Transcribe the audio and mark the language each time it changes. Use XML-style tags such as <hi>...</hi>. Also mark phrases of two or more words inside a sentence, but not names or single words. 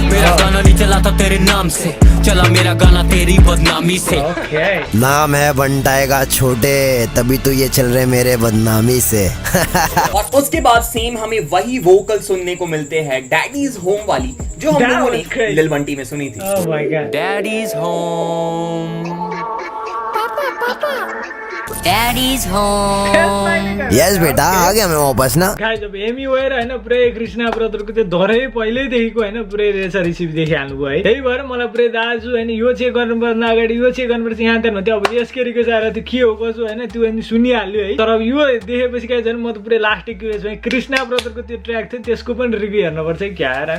<hi>मेरा गाना नहीं चला था तेरे नाम से, चला मेरा गाना तेरी बदनामी से। नाम है बंटाई का छोटे तभी तो ये चल रहे मेरे बदनामी से। और उसके बाद सेम हमें वही वोकल सुनने को मिलते हैं</hi> <en>Daddy's home</en> <hi>वाली जो हम लोगों ने लिल बंटी में सुनी थी।</hi> <en>Daddy's home Daddy's home.</en> <hi>यस बेटा आ गया मैं वापस ना।</hi> <ne>गाइस अब एमी भएर हैन पुरै कृष्णा ब्रदरको त्यो धरै पहिल्यैदेखिको हैन पुरै रेस रिसिभ देखिहाल्नु भयो है। त्यही भएर मलाई पुरै दाजु हैन यो चेक गर्नुपर्छ अगाडि यो चेक गर्नुपर्छ यहाँ त नथ्यो। अब यसकेरीको चाहिँ त्यो के हो कसो हैन त्यो अनि सुनिहाल्यो है। तर अब यो देखेपछि के झन् म त पुरै</ne> <en>last curious</en> <ne>भएँ। कृष्णा ब्रदरको त्यो ट्र्याक थियो त्यसको पनि रिभ्यू हेर्नुपर्छ कि क्या हैन।</ne>